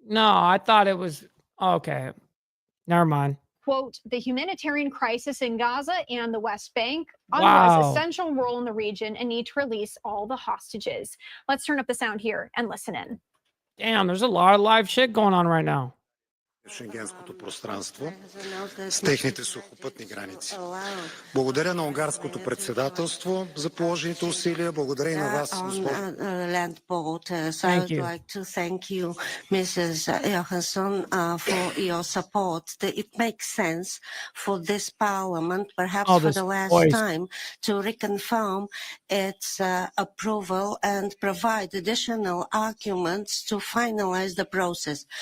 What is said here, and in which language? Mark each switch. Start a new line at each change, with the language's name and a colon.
English: No, I thought it was okay. Never mind. Quote, the humanitarian crisis in Gaza and the West Bank, UNRWA's essential role in the region, and need to release all the hostages. Let's turn up the sound here and listen in. Damn, there's a lot of live shit going on right now.
Bulgarian: Шенгенското пространство с техните сухопътни граници. Благодаря на унгарското председателство за положените усилия. Благодаря и на вас, госпожо.
English: Land borders. I would like to thank you, Mrs. Johansson, for your support. It makes sense for this parliament, perhaps for the last time, to reconfirm its approval and provide additional arguments to finalize the process.